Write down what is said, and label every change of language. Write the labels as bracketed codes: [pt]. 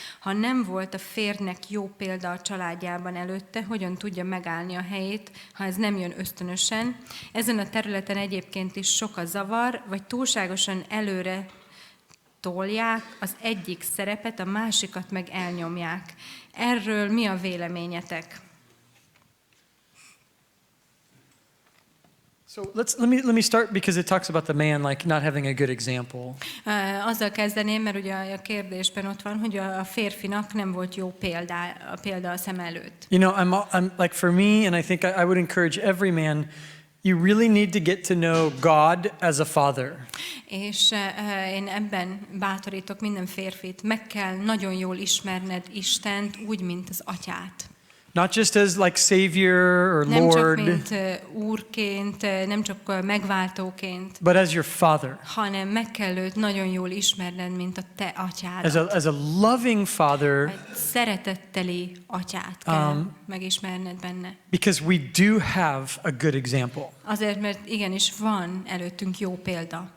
[hu] Ha nem volt a férjnek jó példa a családjában előtte, hogyan tudja megállni a helyét, ha ez nem jön ösztönösen. Ezen a területen egyébként is sok a zavar, vagy túlságosan előre tolják az egyik szerepet, a másikat meg elnyomják. Erről mi a véleményetek? [en] So let me start because it talks about the man like not having a good example. [hu] Azzal kezdeném, mert ugye a kérdésben ott van, hogy a férfinak nem volt jó példa a szem előtt. [en] I'm like for me, and I think I would encourage every man. You really need to get to know God as a father. [hu] És én ebben bátorítok minden férfit, meg kell nagyon jól ismerned Istent úgy, mint az atyát. [en] Not just as like savior or [hu] nem [en] Lord. [hu] Nem csak mint úrként, nem csak megváltóként. [en] But as your father. [hu] Hanem meg kell őt nagyon jól ismerned, mint a te atyádat. [en] As a loving father. [hu] Egy szeretetteli atyát kell megismerned benne. [en] Because we do have a good example. [hu] Azért, mert igenis van előttünk jó példa.